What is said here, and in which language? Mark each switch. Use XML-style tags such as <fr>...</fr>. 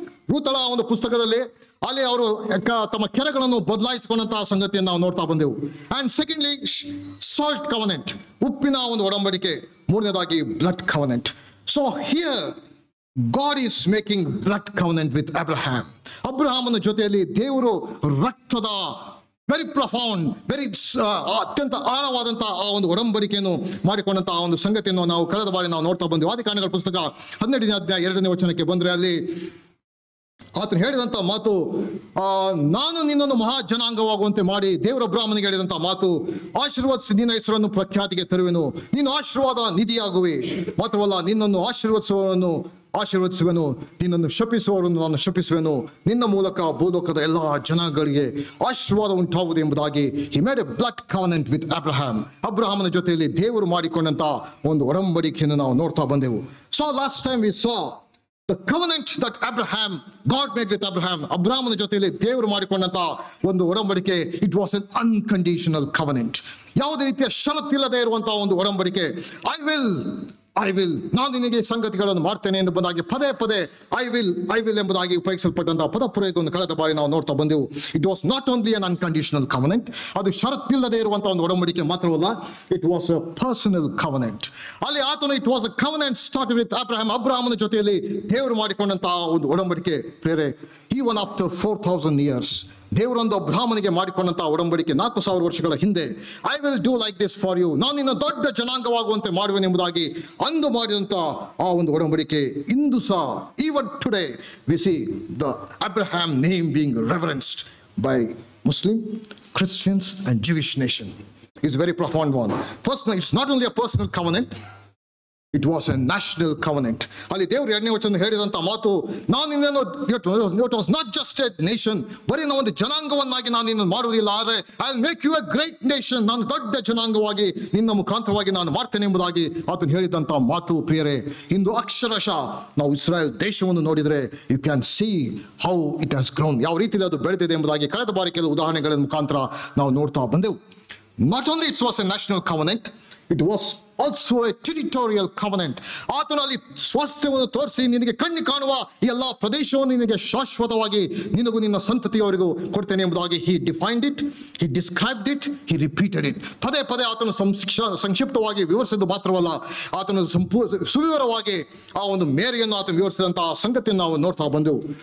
<kn>ರೂತಳ ಒಂದು ಪುಸ್ತಕದಲ್ಲಿ ಅಲ್ಲಿ ಅವರು ತಮ್ಮ ಕೆರೆಗಳನ್ನು ಬದಲಾಯಿಸಿಕೊಂಡಂತಹ ಸಂಗತಿಯನ್ನು ನಾವು ನೋಡ್ತಾ ಬಂದೆವು.</kn> <en>and secondly salt covenant,</en> <kn>ಉಪ್ಪಿನ ಒಂದು ಒಡಂಬಡಿಕೆ. ಮೂರನೇದಾಗಿ blood covenant.</kn> <en>So here God is making blood covenant with Abraham.</en> <kn>ಅಬ್ರಹಾಮನ ಜೊತೆಯಲ್ಲಿ ದೇವರು ರಕ್ತದ</kn> <en>very profound, very</en> <kn>ಅತ್ಯಂತ ಆಳವಾದಂತಹ ಆ ಒಂದು ಒಡಂಬಡಿಕೆಯನ್ನು ಮಾಡಿಕೊಂಡಂತಹ ಒಂದು ಸಂಗತಿಯನ್ನು ನಾವು ಕಳೆದ ಬಾರಿ ನಾವು ನೋಡ್ತಾ ಬಂದೆವು. ಆದಿಕಾಂಡಗಳ ಪುಸ್ತಕ 12ನೇ ಅಧ್ಯಾಯ 2ನೇ ವಚನಕ್ಕೆ ಬಂದ್ರೆ ಅಲ್ಲಿ ಆತನು ಹೇಳಿದಂತ ಮಾತು, ನಾನು ನಿನ್ನನ್ನು ಮಹಾ ಜನಾಂಗವಾಗುವಂತೆ ಮಾಡಿ, ದೇವರ ಬ್ರಾಹ್ಮಣಿಗೆ ಹೇಳಿದಂತಹ ಮಾತು, ಆಶೀರ್ವಾದಿಸಿ ನಿನ್ನ ಹೆಸರನ್ನು ಪ್ರಖ್ಯಾತಿಗೆ ತರುವೆನು, ನೀನು ಆಶೀರ್ವಾದ ನಿಧಿಯಾಗುವೆ, ಮಾತ್ರವಲ್ಲ ನಿನ್ನನ್ನು ಆಶೀರ್ವದಿಸುವವನು ಆಶೀರ್ವದಿಸುವೆನು, ನಿನ್ನನ್ನು ಶಪಿಸುವವರನ್ನು ನಾನು ಶಪಿಸುವೆನು, ನಿನ್ನ ಮೂಲಕ ಭೂಲೋಕದ ಎಲ್ಲ ಜನಾಂಗಗಳಿಗೆ ಆಶೀರ್ವಾದ ಉಂಟಾಗುವುದು ಎಂಬುದಾಗಿ</kn> <en>he made a blood covenant with Abraham.</en> <kn>ಅಬ್ರಹಾಮನ ಜೊತೆಯಲ್ಲಿ ದೇವರು ಮಾಡಿಕೊಂಡಂತ ಒಂದು ಒಡಂಬಡಿಕೆಯನ್ನು ನಾವು ನೋಡ್ತಾ ಬಂದೆವು.</kn> <en>So last time we saw the covenant that God made with Abraham.</en> <kn>ಅಬ್ರಹಾಮನ ಜೊತೆಯಲ್ಲಿ ದೇವರು ಮಾಡಿಕೊಂಡಂತ ಒಂದು ಒಡಂಬಡಿಕೆ,</kn> <en>it was an unconditional covenant.</en> <kn>ಯಾವುದೇ ರೀತಿಯ ಷರತ್ತಿಲ್ಲದೆ ಇರುವಂತಹ ಒಂದು ಒಡಂಬಡಿಕೆ.</kn> <en>I will</en> <kn>ನಾನು ನಿನಗೆ ಸಂಗತಿಗಳನ್ನು ಮಾಡ್ತೇನೆ ಎಂಬುದಾಗಿ ಪದೇ ಪದೇ</kn> <en>I will</en> <kn>ಎಂಬುದಾಗಿ ಉಪಯೋಗಿಸಲ್ಪಟ್ಟಂತಹ ಪದ ಪ್ರಯೋಗವನ್ನು ಕಳೆದ ಬಾರಿ ನಾವು ನೋಡ್ತಾ ಬಂದೆವು.</kn> <en>it was not only un unconditional covenant,</en> <kn>ಅದು ಷರತ್ತಿಲ್ಲದೆ ಇರುವಂತಹ ಒಂದು ಒಡಂಬಡಿಕೆ ಮಾತ್ರವಲ್ಲ,</kn> <en>It was a personal covenant.</en> <kn>ಅಲ್ಲಿ ಆತನು</kn> <en>it was a covenant start with</en> <kn>ಅಬ್ರಹಾಮನ ಜೊತೆಯಲ್ಲಿ ದೇವರು ಮಾಡಿಕೊಂಡಂತಹ ಒಂದು ಒಡಂಬಡಿಕೆ ಪ್ರೇರೆ.</kn> <en>even after 4,000 years</en> <kn>ದೇವರೊಂದು ಅಬ್ರಹಾಮನಿಗೆ ಮಾಡಿಕೊಂಡಂತಹ ಒಡಂಬಡಿಕೆ 4,000 ವರ್ಷಗಳ ಹಿಂದೆ,</kn> <en>I will do like this for you,</en> <kn>ನಾನು ನಿನ್ನ ದೊಡ್ಡ ಜನಾಂಗವಾಗುವಂತೆ ಮಾಡುವೆನೆಂಬುದಾಗಿ ಅಂದು ಮಾಡಿದಂತ ಆ ಒಂದು ಒಡಂಬಡಿಕೆ ಇಂದು ಸಹ,</kn> <en>Even today we see the Abraham name being reverenced by Muslim, Christians and Jewish nation. It's a very profound one. Personal, it's not only a personal covenant, it was a national covenant.</en> <kn>ಅಲ್ಲಿ ದೇವರು 2ನೇ ವಚನ ಹೇಳಿದಂತ ಮಾತು, ನಾನು ನಿನ್ನನ್ನು,</kn> <en>it was not just a nation,</en> <kn>ಬರೀ ನಾವು ಒಂದು ಜನಾಂಗವನ್ನಾಗಿ ನಾನು ನಿನ್ನನ್ನು ಮಾಡುವುದಿಲ್ಲ, ಆದರೆ</kn> <en>I will make you a great nation,</en> <kn>ನಾನು ದೊಡ್ಡ ಜನಾಂಗವಾಗಿ ನಿನ್ನ ಮುಖಾಂತರವಾಗಿ ನಾನು ಮಾಡ್ತೇನೆ ಎಂಬುದಾಗಿ ಆತನು ಹೇಳಿದಂತ ಮಾತು ಪ್ರಿಯರೇ. ಇಂದು ಅಕ್ಷರಶಃ ನಾವು ಇಸ್ರಾಯೇಲ್ ದೇಶವನ್ನು ನೋಡಿದರೆ</kn> <en>you can see how it has grown,</en> <kn>ಯಾವ ರೀತಿಯಲ್ಲಿ ಅದು ಬೆಳೆದಿದೆ ಎಂಬುದಾಗಿ ಕಳೆದ ಬಾರಿ ಕೆಲವು ಉದಾಹರಣೆಗಳ ಮುಖಾಂತರ ನಾವು ನೋಡ್ತಾ ಬಂದೆವು.</kn> <en>Not only it was a national covenant, it was also a territorial covenant.</en> <kn>ಆತನಲ್ಲಿ ಸ್ವಾಸ್ಥ್ಯವನ್ನು ತೋರಿಸಿ ನಿನಗೆ ಕಣ್ಣು ಕಾಣುವ ಎಲ್ಲ ಪ್ರದೇಶವನ್ನು ನಿನಗೆ ಶಾಶ್ವತವಾಗಿ ನಿನಗೂ ನಿನ್ನ ಸಂತತಿಯವರಿಗೂ ಕೊಡ್ತೇನೆ ಎಂಬುದಾಗಿ</kn> <en>he defined it, he described it, he repeated it.</en> <kn>ಪದೇ ಪದೇ ಆತನು ಸಂಕ್ಷಿಪ್ತವಾಗಿ ವಿವರಿಸಿದ್ದು ಮಾತ್ರವಲ್ಲ, ಆತನು ಸುವಿವರವಾಗಿ ಆ ಒಂದು ಮೇರೆಯನ್ನು ಆತನು ವಿವರಿಸಿದಂತಹ ಸಂಗತಿಯನ್ನು ನಾವು ನೋಡ್ತಾ ಬಂದೆವು.</kn>